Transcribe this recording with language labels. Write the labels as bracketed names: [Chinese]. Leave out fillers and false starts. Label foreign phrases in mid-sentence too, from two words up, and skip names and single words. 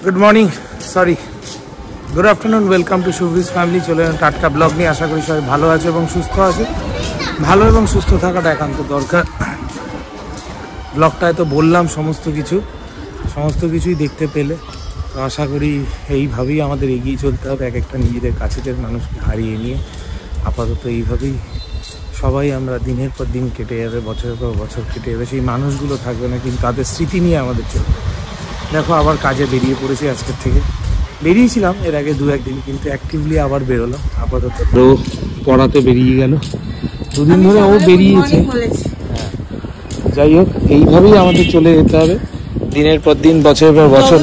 [English] Good morning sorry good afternoon welcome to Shubhri's family [Bangla] চলে টাটকা ব্লগ নহীং আশা করি সবাই ভালো আছে এবং সুস্থ আছে ভালো এবং সুস্থ থাকাটা একান্ত দরকার ব্লগটায় তো বললাম সমস্ত কিছুই দেখতে পেলে তো আশা করি এইভাবেই আমাদের এগিয়ে চলতে হবে এক একটা নিজেদের কাছের মানুষকে হারিয়ে নিয়ে আপাতত এইভাবেই সবাই আমরা দিনের পর দিন কেটে যাবে বছরের পর বছর কেটে যাবে সেই মানুষগুলো থাকবে না কিন্তু তাদের স্মৃতি নিয়ে আমাদের চলবে দেখো আবার কাজে বেরিয়ে পড়েছি আজকের থেকে বেরিয়েছিলাম এর আগে দু একদিন কিন্তু অ্যাক্টিভলি আবার বেরোলাম আপাতত ও পড়াতে বেরিয়ে গেল দুদিন ধরে ও বেরিয়েছে যাই হোক এইভাবেই আমাদের চলে যেতে হবে দিনের পর দিন বছরের পর বছর